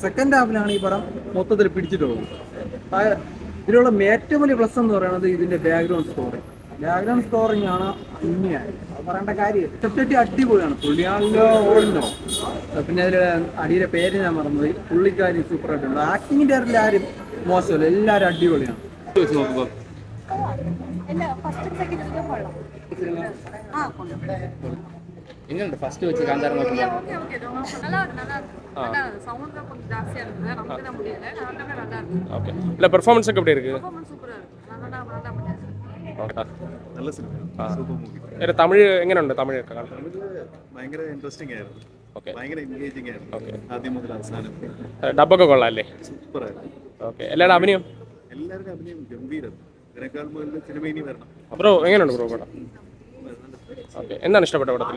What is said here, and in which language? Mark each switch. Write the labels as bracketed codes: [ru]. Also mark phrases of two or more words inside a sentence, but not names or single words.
[ml] സെക്കൻഡ് ഹാഫിലാണ് ഈ പടം മൊത്തത്തിൽ പിടിച്ചിട്ടുള്ളത്. ഇതിലുള്ള ഏറ്റവും വലിയ പ്ലസ് എന്ന് പറയുന്നത് ഇതിന്റെ ബാക്ക്ഗ്രൗണ്ട് സ്കോറിംഗ് ആണ് അന്യായം, അത് പറയേണ്ട കാര്യം. സെപ്റ്റേറ്റി അടിപൊളിയാണ്, പുള്ളിയാണല്ലോ ഓടുന്നോ. പിന്നെ അതിൽ അടിയുടെ പേര് ഞാൻ മറന്നുപോയി, പുള്ളിക്കാരി സൂപ്പർ ആയിട്ടുണ്ട്. ആക്ടിങ്ങിന്റെ കാര്യത്തിൽ ആരും മോശമല്ല, എല്ലാവരും അടിപൊളിയാണ്. [ta] எங்க ஃபர்ஸ்ட் வச்சு காந்தார நல்லா இருக்கு. சவுண்ட் தான் கொஞ்சம் ஜாஸ்தியா இருக்குது, நமக்கு தான் முடியல. நல்லா இருக்கு. ஓகே. இல்ல பெர்ஃபார்மன்ஸ் எப்படி இருக்கு? பெர்ஃபார்மன்ஸ் சூப்பரா இருக்கு. நல்லா பண்ணியாச்சு. [ml] നല്ല സിനിമ, [en] super movie. [ml] തമിഴ് എങ്ങനെയുണ്ട്? തമിഴ് ഭയങ്കര ഇൻട്രസ്റ്റിംഗ് ആയിരുന്നു. ഓക്കെ. ഭയങ്കര എൻഗേജിങ് ആയിരുന്നു. ഓക്കെ. ആദ്യം മുതൽ അവസാനം ഡബൊക്കെ കൊള്ളാല്ലേ? സൂപ്പർ ആയിരുന്നു. ഓക്കെ. എല്ലാവരുടെ അഭിനയം? എല്ലാവരുടെ അഭിനയം ഗംഭീരം. ഇതിനേക്കാൾ മുതൽ സിനിമ ഇനി വരണം. ബ്രോ എങ്ങനെയുണ്ട് ബ്രോ പടം? ഓക്കെ. എന്താണ് ഇഷ്ടപ്പെട്ട പടത്തിൽ?